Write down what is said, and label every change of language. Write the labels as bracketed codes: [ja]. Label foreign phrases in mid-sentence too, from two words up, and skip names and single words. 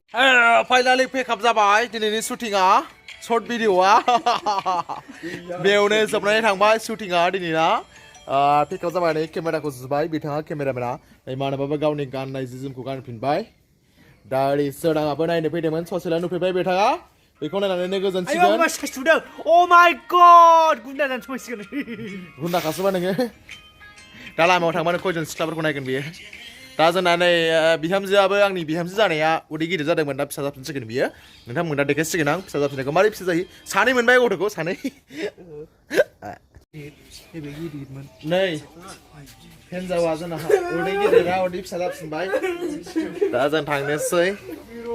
[brx] फाइनालि पेकआप जाबाय दिनैनि शुटिंआ [en] short videoआ [brx] बेयावनो जोबनानै थांबाय शुटिंआ दिनैना पेकआप जाबाय नै केमेराखौ जुबाय बिथाङा केमेरामेना नै मानोबाबो गावनि गाननाय जि जोमखौ गानफिनबाय दा ओरै सोराङाबो नायनो फैदोंमोन ससेला नुफैबाय बिथाङा बेखौ नायनानैनो गोजोनसिगोन [en] oh my god [brx] गुन्दा जानो सयसिगोन गुन्दाखासोबा नोङो दा लामायाव थांबानो खयजन सिख्लाफोरखौ नायगोन बियो दा जोंना नै बिहामजोआबो आंनि बिहामजो जानाया उदै गिदिर जादोंमोन दा फिसा जाफिनसिगोन बियो नोंथांमोना देखायसिगोन आं फिसा जाफिननायखौ मारै फिसा जायो सानै मोनबाय गथ'खौ सानै नै हिन्जावा जोंना उदै गिदिरा उदै फिसा जाफिनबाय दा जों थांनोसै